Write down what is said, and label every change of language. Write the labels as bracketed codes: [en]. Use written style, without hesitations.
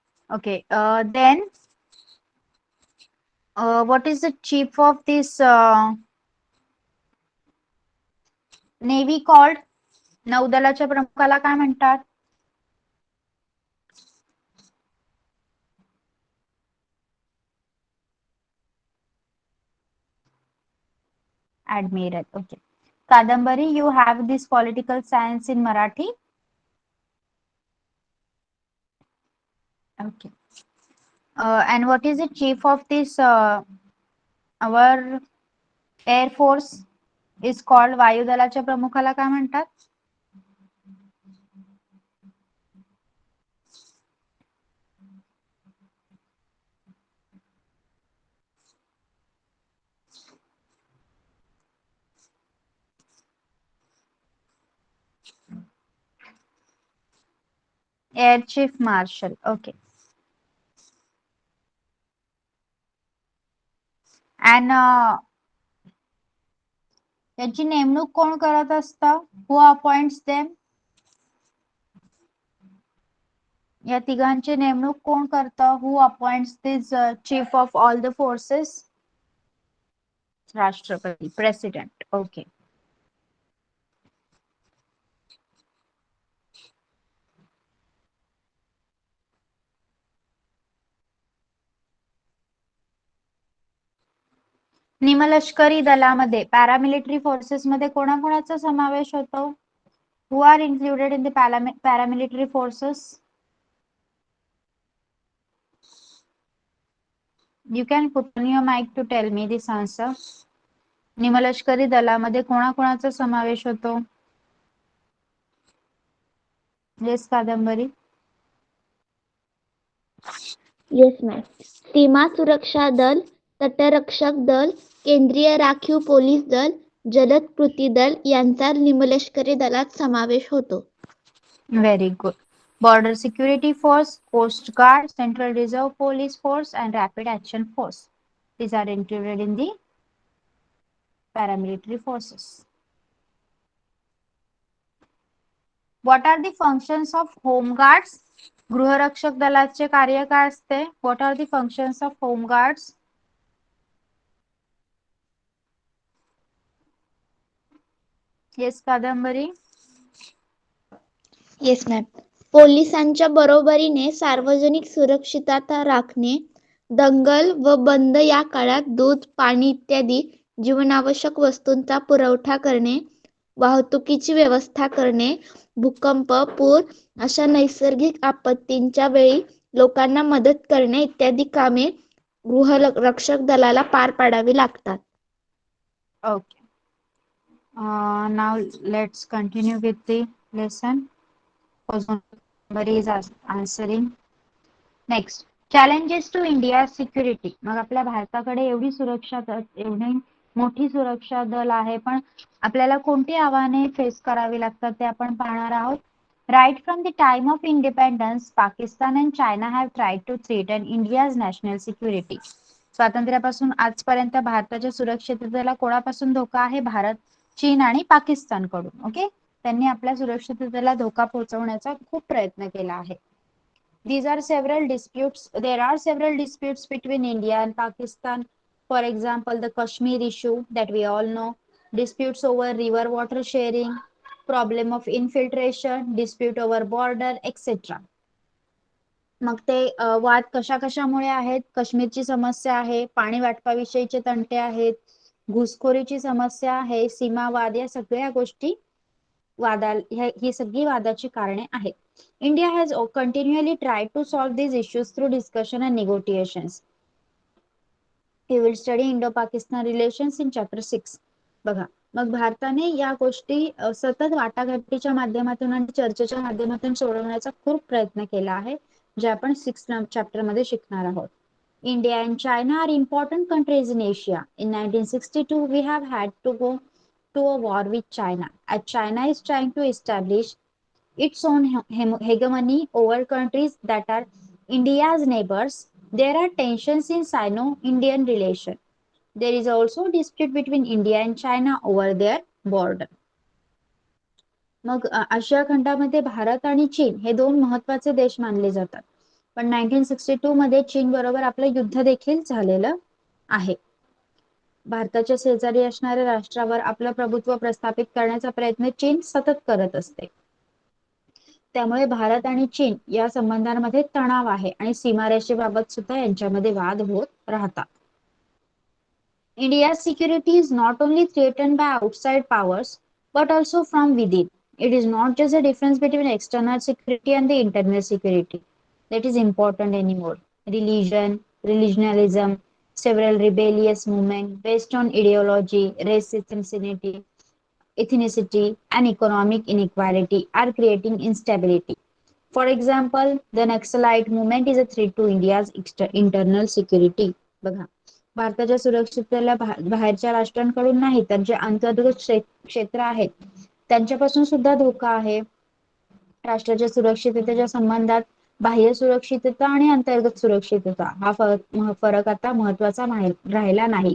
[en] Okay, then what is the chief of this Navy called? [mr] नौदलाच्या प्रमुखाला काय म्हणतात? [en] Admiral. Okay. Kadambari, you have this political science in Marathi. Okay. And what is the chief of this our Air Force is called? [mr] वायुदलाच्या प्रमुखाला काय म्हणतात? [en] Air Chief Marshal. Okay. And [mr] त्याची नेमणूक कोण करत असतं? [en] Who appoints them? [mr] या तिघांची नेमणूक कोण करतं? [en] Who appoints this chief of all the forces? [mr] राष्ट्रपती, president. [en] Okay. [mr] निमलष्करी दलामध्ये पॅरामिलिटरी फोर्सेस मध्ये कोणाकोणाचा समावेश होतो? [en] Who are included in the paramilitary forces? You can put on your mic to tell me this answer. [mr] निमलष्करी दलामध्ये कोणाकोणाचा समावेश होतो? [en] Yes, कादंबरी. Yes ma'am. [mr] सीमा सुरक्षा दल, तटरक्षक दल, केंद्रीय राखीव पोलीस दल, जलद कृती दल यांचा निमलष्करी दलात समावेश होतो. [en] Very good. Border Security Force, Coast Guard, Central Reserve Police Force, and Rapid Action Force. These are included in the paramilitary forces. What are the functions of Home Guards? [mr] गृहरक्षक दलाचे कार्य काय असते? [en] What are the functions of Home Guards? Yes, Kadambari. Yes ma'am. [mr] पोलिसांच्या बरोबरीने सार्वजनिक सुरक्षितता राखणे, दंगल व बंद या काळात दूध, पाणी इत्यादी जीवनावश्यक वस्तूंचा पुरवठा करणे, वाहतुकीची व्यवस्था करणे, भूकंप, पूर अशा नैसर्गिक आपत्तींच्या वेळी लोकांना मदत करणे इत्यादी कामे गृहरक्षक दलाला पार पाडावी लागतात. [en] Okay. Now let's continue with the lesson. Somebody is answering. Next, challenges to India's security. [mr] मग आपल्या भारताकडे एवढी सुरक्षा एवढी मोठी सुरक्षा दल आहे, पण आपल्याला कोणती आव्हाने फेस करावी लागतात ते आपण पाहणार आहोत. [en] Right from the time of independence, Pakistan and China have tried to threaten India's national security. [mr] स्वातंत्र्यापासून आजपर्यंत भारताच्या सुरक्षिततेला कोणापासून धोका आहे? भारत, चीन आणि पाकिस्तान कडून. ओके, त्यांनी आपल्या सुरक्षिततेला धोका पोहोचवण्याचा खूप प्रयत्न केला आहे. [en] These are several disputes. There are several disputes between India and Pakistan. For example, the Kashmir issue that we all know, disputes over river water sharing, problem of infiltration, dispute over border, etc. [mr] मग ते वाद कशा कशामुळे आहेत? काश्मीरची समस्या आहे, पाणी वाटपाविषयीचे तंटे आहेत, घुसखोरीची समस्या आहे, सीमावाद, या सगळ्या गोष्टी ही सगळी वादाची कारणे आहेत. [en] India has continually tried to solve these issues through discussion and negotiations. We will study Indo-Pakistan relations in chapter 6. [mr] बघा, मग भारताने या गोष्टी सतत वाटाघाटीच्या माध्यमातून आणि चर्चेच्या माध्यमातून सोडवण्याचा खूप प्रयत्न केला आहे, जे आपण 6 चॅप्टर मध्ये शिकणार आहोत. [en] India and China are important countries in Asia. In 1962, we have had to go to a war with China, as China is trying to establish its own hegemony over countries that are India's neighbors. There are tensions in Sino-Indian relation. There is also a dispute between India and China over their border. [mr] मग आशिया खंडामध्ये भारत आणि चीन हे दोन महत्वाचे देश मानले जातात. पण 1962 मध्ये चीन बरोबर आपलं युद्ध देखील झालेलं आहे. भारताच्या शेजारी असणाऱ्या राष्ट्रावर आपलं प्रभुत्व प्रस्थापित करण्याचा प्रयत्न चीन सतत करत असते. त्यामुळे भारत आणि चीन या संबंधांमध्ये तणाव आहे आणि सीमारेषेबाबत सुद्धा यांच्यामध्ये वाद होत राहतात. [en] India's security is not only threatened by outside powers but also from within. It is not just a difference between external security and the internal security that is important anymore. Religion, religionalism, several rebellious movements based on ideology, race ethnicity, and economic inequality are creating instability. For example, the Naxalite movement is a threat to India's internal security. [mr] बघा, भारताच्या सुरक्षिततेला बाहेरच्या राष्ट्रांकडून नाही तर जे अंतर्गत क्षेत्र आहेत त्यांच्यापासून सुद्धा धोका आहे. राष्ट्राच्या सुरक्षिततेच्या संबंधात बाह्य सुरक्षितता आणि अंतर्गत सुरक्षितता हा फरक आता महत्वाचा राहिला नाही.